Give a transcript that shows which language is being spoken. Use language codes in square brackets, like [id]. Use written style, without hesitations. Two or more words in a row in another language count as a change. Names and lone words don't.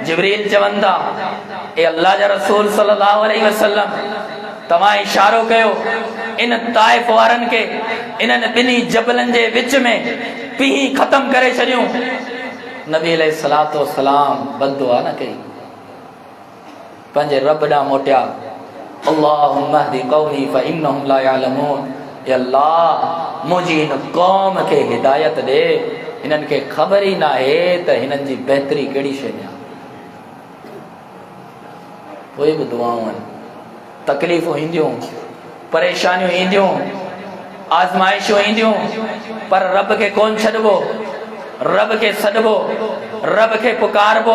[sd] जिब्रील चवनि था, ए अल्लाह जा रसूल [ar] صلى الله عليه وسلم, [sd] तव्हां इशारो कयो इन ताइफ वारनि खे इन्हनि ॿिन्ही जबलनि जे विच में पींहं ख़त्म करे छॾियूं। नबी [ar] عليه الصلاة والسلام [sd] बददुआ न कई, पंहिंजे रब ॾांहुं मोटिया। [ar] اللهم اهد قومي فإنهم لا يعلمون, [sd] ए अल्लाह मुंहिंजी हिन क़ौम खे हिदायत ॾे, हिननि खे ख़बर ई न आहे त हिननि जी बहितरी कहिड़ी शइ आहे। पोइ बि दुआऊं आहिनि, तकलीफ़ूं ईंदियूं, परेशानियूं ईंदियूं, आज़माइशूं ईंदियूं, पर रब खे कोन छॾिबो, रब खे सॾिबो, रब खे पुकारबो।